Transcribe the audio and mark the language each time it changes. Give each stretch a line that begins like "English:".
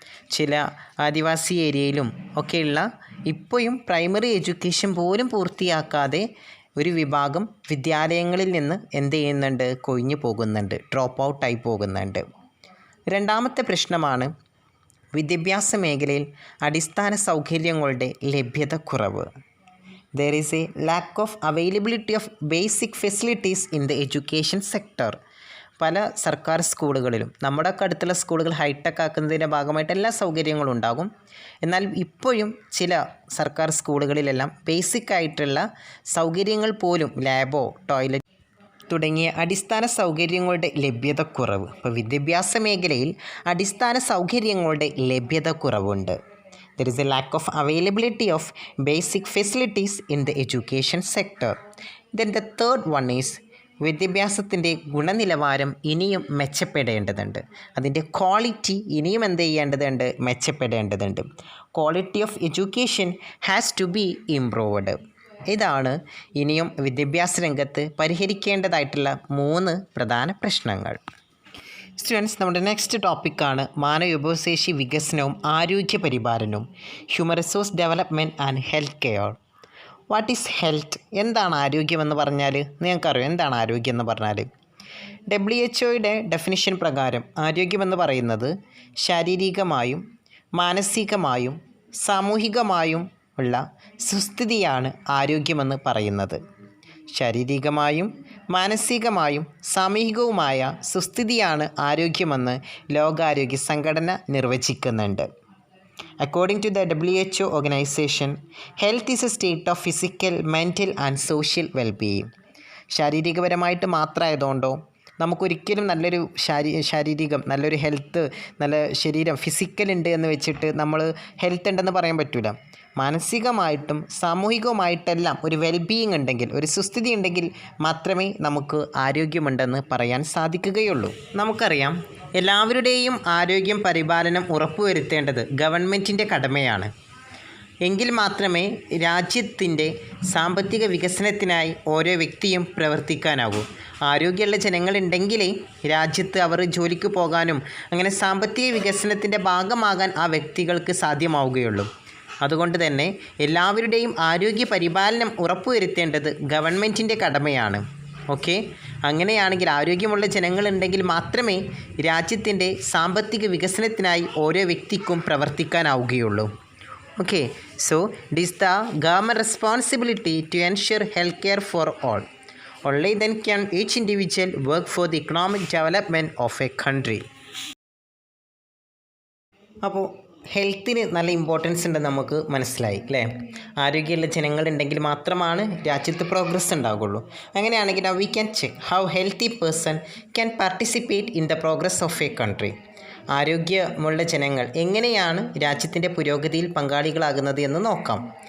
Malayalam: ചില ആദിവാസി ഏരിയയിലും ഒക്കെയുള്ള ഇപ്പോഴും പ്രൈമറി എഡ്യൂക്കേഷൻ പോലും പൂർത്തിയാക്കാതെ ഒരു വിഭാഗം വിദ്യാലയങ്ങളിൽ നിന്ന് എന്ത് ചെയ്യുന്നുണ്ട്, കൊഴിഞ്ഞു പോകുന്നുണ്ട്, ഡ്രോപ്പ് ഔട്ടായി പോകുന്നുണ്ട്. രണ്ടാമത്തെ പ്രശ്നമാണ് വിദ്യാഭ്യാസ മേഖലയിൽ അടിസ്ഥാന സൗകര്യങ്ങളുടെ ലഭ്യത കുറവ്.
English: There is a lack of availability of basic facilities in the education sector.
Malayalam: പല സർക്കാർ സ്കൂളുകളിലും, നമ്മുടെയൊക്കെ അടുത്തുള്ള സ്കൂളുകൾ ഹൈടെക് ആക്കുന്നതിൻ്റെ ഭാഗമായിട്ട് എല്ലാ സൗകര്യങ്ങളും ഉണ്ടാകും. എന്നാൽ ഇപ്പോഴും ചില സർക്കാർ സ്കൂളുകളിലെല്ലാം ബേസിക് ആയിട്ടുള്ള സൗകര്യങ്ങൾ പോലും, ലാബോ ടോയ്ലറ്റ് തുടങ്ങിയ അടിസ്ഥാന സൗകര്യങ്ങളുടെ ലഭ്യതക്കുറവ്. ഇപ്പോൾ വിദ്യാഭ്യാസ മേഖലയിൽ അടിസ്ഥാന സൗകര്യങ്ങളുടെ ലഭ്യതക്കുറവുണ്ട്.
English: There is a lack of availability of basic facilities in the education sector. Then the third one is
Malayalam: വിദ്യാഭ്യാസത്തിൻ്റെ ഗുണനിലവാരം ഇനിയും മെച്ചപ്പെടേണ്ടതുണ്ട്. അതിൻ്റെ ക്വാളിറ്റി ഇനിയും എന്ത് ചെയ്യേണ്ടതുണ്ട്, മെച്ചപ്പെടേണ്ടതുണ്ട്.
English: Quality of education has to be improved.
Malayalam: ഇതാണ് ഇനിയും വിദ്യാഭ്യാസ രംഗത്ത് പരിഹരിക്കേണ്ടതായിട്ടുള്ള 3 പ്രധാന പ്രശ്നങ്ങൾ. സ്റ്റുഡൻസ്, നമ്മുടെ നെക്സ്റ്റ് ടോപ്പിക്കാണ് മാനവ വിഭവശേഷി വികസനവും ആരോഗ്യ പരിപാലനവും, human resource development and health care.
English: What is health?
Malayalam: എന്താണ് ആരോഗ്യമെന്ന് പറഞ്ഞാൽ? നിങ്ങൾക്കറിയോ എന്താണ് ആരോഗ്യം എന്ന് പറഞ്ഞാൽ? WHO ഡെഫിനിഷൻ പ്രകാരം ആരോഗ്യമെന്ന് പറയുന്നത് ശാരീരികമായും മാനസികമായും സാമൂഹികമായും ഉള്ള സുസ്ഥിതിയാണ് ആരോഗ്യമെന്ന് പറയുന്നത്. ശാരീരികമായും മാനസികമായും സാമൂഹികവുമായ സുസ്ഥിതിയാണ് ആരോഗ്യമെന്ന് ലോകാരോഗ്യ സംഘടന നിർവചിക്കുന്നുണ്ട്.
English: According to the WHO organization, health is a state of physical, mental and social well-being.
Malayalam: ശാരീരികപരമായിട്ട് മാത്രമായതുകൊണ്ടോ നമുക്കൊരിക്കലും നല്ലൊരു ശാരീരികം, നല്ലൊരു ഹെൽത്ത്, നല്ല ശരീരം, ഫിസിക്കൽ ഉണ്ട് എന്ന് വെച്ചിട്ട് നമ്മൾ ഹെൽത്ത് ഉണ്ടെന്ന് പറയാൻ പറ്റില്ല. മാനസികമായിട്ടും സാമൂഹികവുമായിട്ടെല്ലാം ഒരു വെൽബീയിങ് ഉണ്ടെങ്കിൽ, ഒരു സുസ്ഥിതി ഉണ്ടെങ്കിൽ മാത്രമേ നമുക്ക് ആരോഗ്യമുണ്ടെന്ന് പറയാൻ സാധിക്കുകയുള്ളൂ. നമുക്കറിയാം, എല്ലാവരുടെയും ആരോഗ്യം പരിപാലനം ഉറപ്പുവരുത്തേണ്ടത് ഗവൺമെൻറ്റിൻ്റെ കടമയാണ്. എങ്കിൽ മാത്രമേ രാജ്യത്തിൻ്റെ സാമ്പത്തിക വികസനത്തിനായി ഓരോ വ്യക്തിയും പ്രവർത്തിക്കാനാവൂ. ആരോഗ്യമുള്ള ജനങ്ങളുണ്ടെങ്കിലേ രാജ്യത്ത് അവർ ജോലിക്ക് പോകാനും അങ്ങനെ സാമ്പത്തിക വികസനത്തിൻ്റെ ഭാഗമാകാൻ ആ വ്യക്തികൾക്ക് സാധ്യമാവുകയുള്ളൂ. അതുകൊണ്ട് തന്നെ എല്ലാവരുടെയും ആരോഗ്യ പരിപാലനം ഉറപ്പുവരുത്തേണ്ടത് ഗവൺമെൻറ്റിൻ്റെ കടമയാണ്. ഓക്കെ, അങ്ങനെയാണെങ്കിൽ ആരോഗ്യമുള്ള ജനങ്ങളുണ്ടെങ്കിൽ മാത്രമേ രാജ്യത്തിൻ്റെ സാമ്പത്തിക വികസനത്തിനായി ഓരോ വ്യക്തിക്കും പ്രവർത്തിക്കാനാവുകയുള്ളൂ.
English: Okay, so it is the government responsibility to ensure health care for all. Only then can each individual work for the economic development of a country.
Malayalam: അപ്പോൾ ഹെൽത്തിന് നല്ല ഇമ്പോർട്ടൻസ് ഉണ്ടെന്ന് നമുക്ക് മനസ്സിലായി അല്ലേ? ആരോഗ്യമുള്ള ജനങ്ങളുണ്ടെങ്കിൽ മാത്രമാണ് രാജ്യത്ത് പ്രോഗ്രസ് ഉണ്ടാകുള്ളൂ. അങ്ങനെയാണെങ്കിൽ
English: We can check how healthy person can participate in the progress of a country.
Malayalam: ആരോഗ്യമുള്ള ജനങ്ങൾ എങ്ങനെയാണ് രാജ്യത്തിൻ്റെ പുരോഗതിയിൽ പങ്കാളികളാകുന്നത് എന്ന് നോക്കാം.